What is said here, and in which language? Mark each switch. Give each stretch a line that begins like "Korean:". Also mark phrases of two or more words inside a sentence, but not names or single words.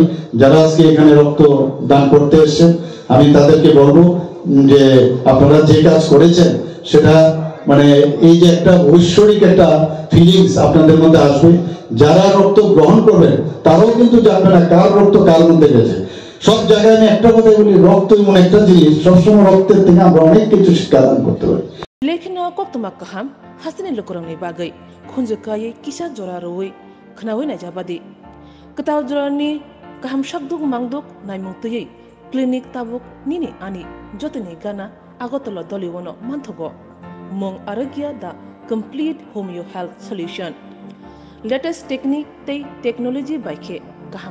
Bangla: যারা আজকে এখানে রক্ত দান করতে এসেছেন, আমি তাদেরকে বলবো যে আপনারা যে কাজ করেছেন সেটা মানে এই যে একটা ঐশ্বরিক একটা ফিলিংস আপনাদের মধ্যে আসবে। যারা রক্ত গ্রহণ করবেন তারাও কিন্তু জানবে না কার রক্ত কার মধ্যে গেছে। সব জায়গায় আমি একটা কথাই বলি, রক্ত এমন একটা জিনিস, সবসময় রক্তের থেকে আমরা অনেক কিছু শিক্ষা দান করতে পারি।
Bodo: लेकिन कोक्तमा कहम हसने लोकरंगनि बागै खुंजकायै किसा जरा रोयै खनावै नाजाबादि कताव जरानि कहम शकदुक मांगदुक नायमुंतयै क्लिनिक ताबुक निनि आनि जतनि गाना आगतला दलिवनो मानथगो मं आरोग्य दा
English: complete homeo health solution latest technique
Bodo: तै टेक्नोलॉजी बाइखे कहम